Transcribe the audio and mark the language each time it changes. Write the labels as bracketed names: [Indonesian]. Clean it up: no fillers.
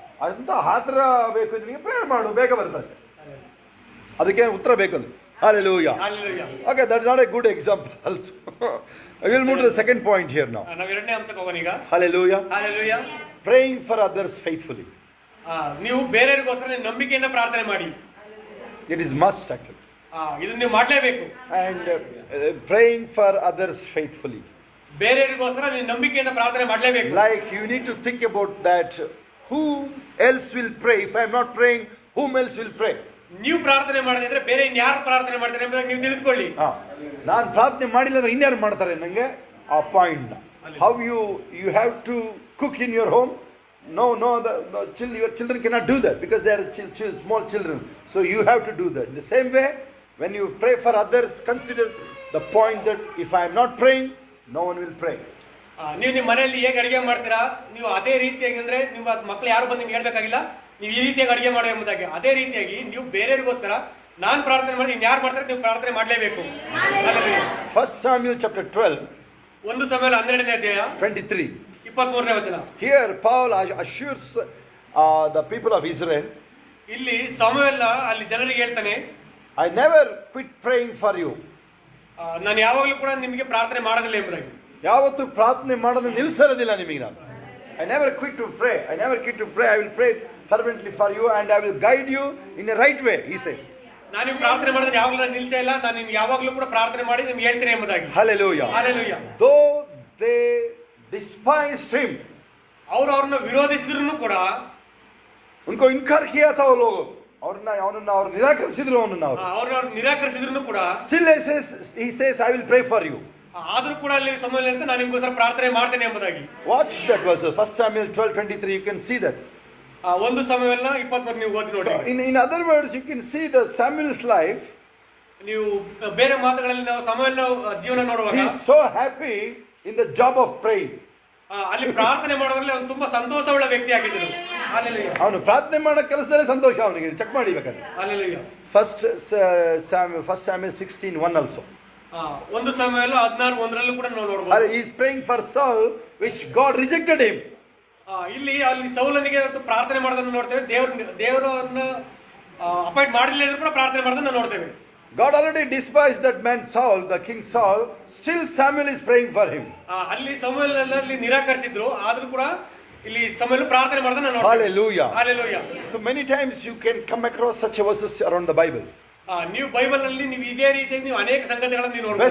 [Kannada] ಅಂತ ಹತ್ರ ಬೇಕು ನಿನಗೆ ಪ್ರೇಯರ್ ಮಾಡು, ಬೇಗ ಬರ್ತದೆ. ಅದಕ್ಕೆ ಉತ್ತರ ಬೇಕದು. Hallelujah. [English] Hallelujah. Okay, that's not a good example also. I will move to the second point here now. [Kannada] ನಾವು ಎರಡನೇ ಅಂಶಕ್ಕೆ ಹೋಗೋಣ ಈಗ. [English] Hallelujah. Hallelujah. Praying for others faithfully. [Kannada] ನೀವು ಬೇರೆಯವರಿಗೋಸ್ಕರ ನಂಬಿಕೆಯಿಂದ ಪ್ರಾರ್ಥನೆ ಮಾಡಿ. [English] It is must actually. [Kannada] ಇದನ್ನ ನೀವು ಮಾಡಲೇಬೇಕು. [English] And praying for others faithfully. [Kannada] ಬೇರೆಯವರಿಗೋಸ್ಕರ ನೀವು ನಂಬಿಕೆಯಿಂದ ಪ್ರಾರ್ಥನೆ ಮಾಡಲೇಬೇಕು. [English] Like you need to think about that. Who else will pray? If I am not praying, whom else will pray? [Kannada] ನೀವು ಪ್ರಾರ್ಥನೆ ಮಾಡದಿದ್ರೆ ಬೇರೆ ಇನ್ಯಾರು ಪ್ರಾರ್ಥನೆ ಮಾಡ್ತಾರೆ ಎಂಬುದಾಗಿ ನೀವು ತಿಳಿದುಕೊಳ್ಳಿ. ನಾನು ಪ್ರಾರ್ಥನೆ ಮಾಡಿಲ್ಲ ಅಂದ್ರೆ ಇನ್ಯಾರು ಮಾಡ್ತಾರೆ ನನಗೆ ಆ point. [English] How you have to cook in your home? No, your children cannot do that because they are small children. So you have to do that. In the same way, when you pray for others, consider the point that if I am not praying, no one will pray. [Kannada] ನೀವು ನಿಮ್ಮ ಮನೆಯಲ್ಲಿ ಹೇಗೆ ಅಡಿಗೆ ಮಾಡ್ತೀರಾ, ನೀವು ಅದೇ ರೀತಿಯಾಗಿ ಅಂದ್ರೆ ನಿಮ್ಮ ಮಕ್ಕಳು ಯಾರು ಬಂದು ನಿಮ್ಗೆ ಹೇಳ್ಬೇಕಾಗಿಲ್ಲ, ನೀವು ಈ ರೀತಿಯಾಗಿ ಅಡಿಗೆ ಮಾಡೋ ಎಂಬುದಾಗಿ. ಅದೇ ರೀತಿಯಾಗಿ ನೀವು ಬೇರೆಯವರಿಗೋಸ್ಕರ ನಾನು ಪ್ರಾರ್ಥನೆ ಮಾಡಿ ಇನ್ಯಾರು ಮಾಡ್ತಾರೆ ನೀವು ಪ್ರಾರ್ಥನೆ ಮಾಡಲೇಬೇಕು. [English] 1 Samuel chapter 12, [Kannada] 1 ಸಮುವೇಲ 12ನೇ ಅಧ್ಯಾಯ [English] 23. [Kannada] 23ನೇ ವಚನ. [English] Here Paul assures the people of Israel, [Kannada] ಇಲ್ಲಿ ಸಮುವೇಲ ಅಲ್ಲಿ ಜನರಿಗೆ ಹೇಳ್ತಾನೆ, [English] I never quit praying for you. [Kannada] ನಾನು ಯಾವಾಗಲೂ ಕೂಡ ನಿಮಗೆ ಪ್ರಾರ್ಥನೆ ಮಾಡೋದಿಲ್ಲ ಎಂಬುದಾಗಿ. ಯಾವತ್ತೂ ಪ್ರಾರ್ಥನೆ ಮಾಡೋದು ನಿಲ್ಲಿಸೋದಿಲ್ಲ ನಿಮಗೆ ನಾನು. [English] I never quit to pray. I never quit to pray. I will pray fervently for you and I will guide you in the right way, he says. [Kannada] ನಾನು ನಿಮ್ಗೆ ಪ್ರಾರ್ಥನೆ ಮಾಡೋದು ಯಾವಾಗಲೂ ನಿಲ್ಲಿಸೇ ಇಲ್ಲ, ನಾನು ನಿಮ್ಗೆ ಯಾವಾಗಲೂ ಕೂಡ ಪ್ರಾರ್ಥನೆ ಮಾಡಿ ನಿಮ್ಗೆ ಹೇಳ್ತೀನಿ ಎಂಬುದಾಗಿ. [English] Hallelujah. Hallelujah. Though they despised him, [Kannada] ಅವ್ರನ್ನ ವಿರೋಧಿಸಿದ್ರು ಕೂಡ, [Hindi] उनको इनकार किया था वो लोग, [Kannada] ಅವನನ್ನ ಅವರು ನಿರಾಕರಿಸಿದ್ರು, ಅವ್ರನ್ನ ನಿರಾಕರಿಸಿದ್ರು ಕೂಡ, [English] still he says I will pray for you. [Kannada] ಆದ್ರೂ ಕೂಡ ಅಲ್ಲಿ ಸಮುವೇಲ ಹೇಳ್ತಾನೆ ನಾನು ನಿಮ್ಗೋಸ್ಕರ ಪ್ರಾರ್ಥನೆ ಮಾಡ್ತೇನೆ ಎಂಬುದಾಗಿ. [English] Watch that verse, 1 Samuel 12:23. You can see that. [Kannada] 1 ಸಮುವೇಲ 23 ನೀವು ಓದಿ ನೋಡಿ. [English] In other words, you can see the Samuel's life. [Kannada] ನೀವು ಬೇರೆ ಮಾತುಗಳಲ್ಲಿ ನಾವು ಸಮುವೇಲನ ಜೀವನ ನೋಡುವಾಗ, [English] he is so happy in the job of praying. [Kannada] ಅಲ್ಲಿ ಪ್ರಾರ್ಥನೆ ಮಾಡೋದ್ರಲ್ಲಿ ಅವನು ತುಂಬಾ ಸಂತೋಷವುಳ್ಳ ವ್ಯಕ್ತಿ ಆಗಿದ್ದನು. [English] Hallelujah. [Kannada] ಅವನು ಪ್ರಾರ್ಥನೆ ಮಾಡೋ ಕೆಲಸದಲ್ಲಿ ಸಂತೋಷ ಅವನಿಗೆ. ಚೆಕ್ ಮಾಡಿ ಬೇಕಾದ್ರೆ. [English] Hallelujah. 1 Samuel 16:1 also. [Kannada] 1 ಸಮುವೇಲ 16:1 ಕೂಡ ನಾವು ನೋಡಬಹುದು. [English] He is praying for Saul, which God rejected him. [Kannada] ಅಲ್ಲಿ ಸೌಲನಿಗೆ ಪ್ರಾರ್ಥನೆ ಮಾಡೋದನ್ನು ನೋಡ್ತೇವೆ. ದೇವರನ್ನ ಅಪಾಯಿಂಟ್ ಮಾಡಲಿಲ್ಲ ಕೂಡ ಪ್ರಾರ್ಥನೆ ಮಾಡೋದನ್ನ ನೋಡ್ತೇವೆ. [English] God already despised that man Saul, the king Saul. Still Samuel is praying for him. [Kannada] ಅಲ್ಲಿ ಸಮುವೇಲನಲ್ಲಿ ನಿರಾಕರಿಸಿದ್ರು, ಆದ್ರೂ ಕೂಡ ಇಲ್ಲಿ ಸಮುವೇಲ ಪ್ರಾರ್ಥನೆ ಮಾಡೋದನ್ನ ನೋಡ್ತೇವೆ. [English] Hallelujah. Hallelujah. So many times you can come across such verses around the Bible. [Kannada] ನೀವು ಬೈಬಲ್ ನಲ್ಲಿ ನೀವು ಇದೇ ರೀತಿಯಾಗಿ ನೀವು ಅನೇಕ ಸಂಗತಿಗಳನ್ನು ನೀವು ನೋಡಬಹುದು.